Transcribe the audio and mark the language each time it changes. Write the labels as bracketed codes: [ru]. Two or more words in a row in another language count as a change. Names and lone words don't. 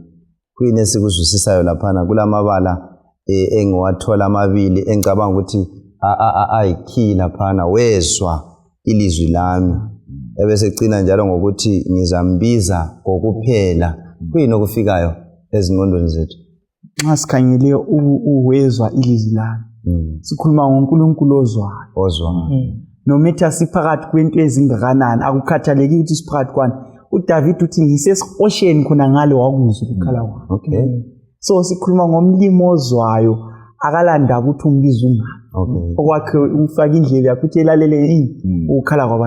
[nd] Kuyini esikuzwisisayo laphana kulamabala engiwathola amabili engicabanga ukuthi ayikhi laphana, wezwa ilizwi lami. Ebese cina njalo ngokuthi ngizambiza kokuphela. Kuyini okufikayo ezingqondweni zethu nxa sikhangele uwezwa ilizwi lami? Sikhuluma ngoNkulunkulu ozwayo. Noma ethi siphakathi kwento ezingakanani, akukhathaleki ukuthi siphakathi kwani. uDavid uthi ngisesiqosheni khona ngale wakuzwa ukukhala kwami. So sikhuluma ngomlimo ozwayo, akalanda ukuthi umbiza ungani. Okwakhe ufaka indlela yakhe uthi elalele yini ukukhala kwabantu.